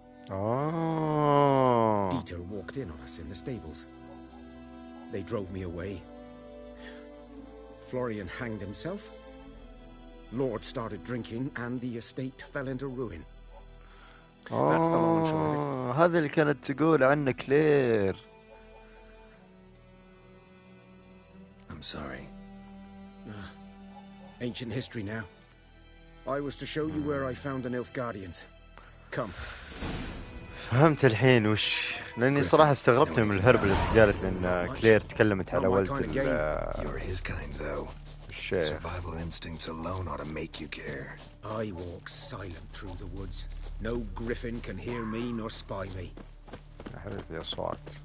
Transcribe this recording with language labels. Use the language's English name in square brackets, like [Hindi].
[English] Oh. Dieter walked in on us in the stables. They drove me away. Florian hanged himself. Lord started drinking, and the estate fell into ruin. That's the long and short of it. [Arabic] هذا اللي كانت تقول عنه كلير. [English] I'm sorry. Ancient history now. I was to show you where I found the Nilfgaardians. Come. [Arabic] فهمت الحين وش لاني صراحة استغربت من الهرب اللي قالت ان كلير تكلمت على ولد [English] You're his kind though. Survival instincts alone ought to make you care. I walk silent through the woods. No griffin can hear me nor spy me. [Arabic] يا حبيبي أصوات.